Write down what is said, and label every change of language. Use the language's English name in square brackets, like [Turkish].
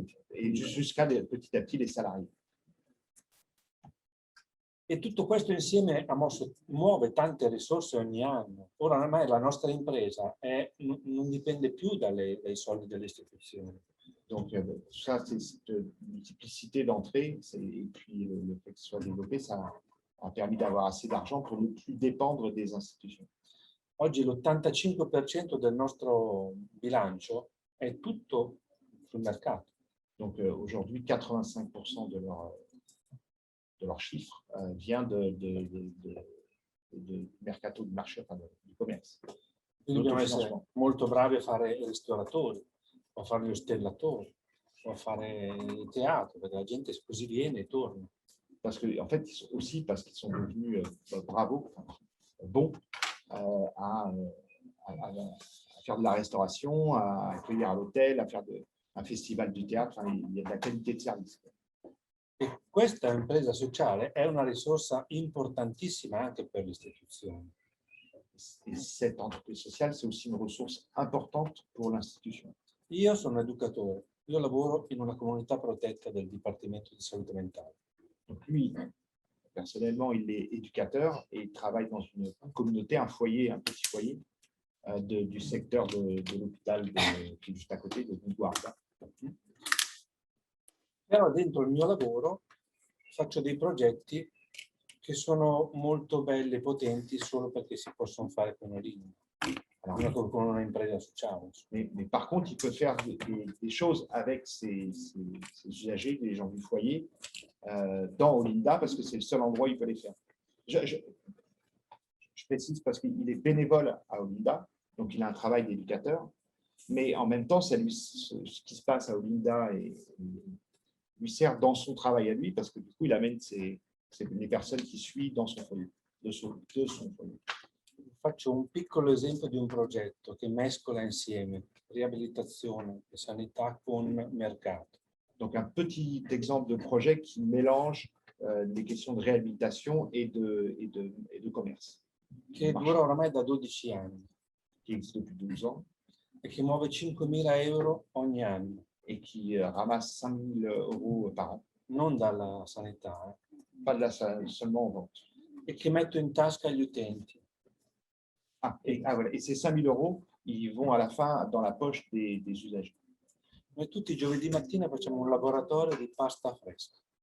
[French] Et jusqu'à petit à petit les salariés. [Italian] E tutto questo insieme muove tante risorse ogni anno. Ora ormai la nostra impresa non dipende più dai soldi delle istituzioni. [French] Donc ça, c'est cette multiplicité d'entrées et puis le fait que ce soit développé, ça a permis d'avoir assez d'argent pour ne plus dépendre des institutions. [Italian] Oggi l'85% del nostro bilancio è tutto sul mercato. [French] Donc aujourd'hui, 85% de leur chiffre vient du mercato, du marché, enfin, du commerce. [Italian] Quindi dobbiamo essere molto bravi a fare i ristoratori, o a fare gli ostellatori, o a fare il teatro, perché la gente così viene e torna. [French] Parce que, en fait, aussi parce qu'ils sont devenus bons à faire de la restauration, à accueillir à l'hôtel, à faire un festival du théâtre. Enfin, il y a de la qualité de service. [Italian] E questa impresa sociale è una risorsa importantissima anche per le istituzioni. [French] Et cette entreprise sociale, c'est aussi une ressource importante pour l'institution. [Italian] Io sono educatore, io lavoro in una comunità protetta del Dipartimento di Salute Mentale. [French] Donc lui, Personnellement, il est éducateur et il travaille dans une communauté, un foyer, un petit foyer du secteur de l'hôpital qui est juste à côté de Guarda. [Italian] Però dentro il mio lavoro faccio dei progetti che sono molto belli e potenti solo perché si possono fare con una linea. Con una impresa sociale. [French] Mais par contre, il peut faire des choses avec ses usagers, les gens du foyer, dans Olinda, parce que c'est le seul endroit où il peut les faire. Je précise parce qu'il est bénévole à Olinda, donc il a un travail d'éducateur, mais en même temps, ce qui se passe à Olinda lui sert dans son travail à lui, parce que du coup, il amène les personnes qui suivent dans son foyer, de son foyer. [Italian] Faccio un piccolo esempio di un progetto che mescola insieme riabilitazione e sanità con mercato. [French] Donc un petit exemple de projet qui mélange les questions de réhabilitation et de commerce. [Italian] Che dura oramai da 12 anni. [French] Qui existe depuis 12 ans. [Italian] E che muove 5.000 euro ogni anno. [French] Et qui ramasse 5 000 euros par an. [Italian] Non dalla sanità. [French] Pas de seulement en vente. [Italian] E che metto in tasca agli utenti. [French] Voilà. Et ces 5 000 euros, ils vont à la fin dans la poche des usagers. [Italian] Noi tutti i giovedì mattina facciamo un laboratorio di pasta fresca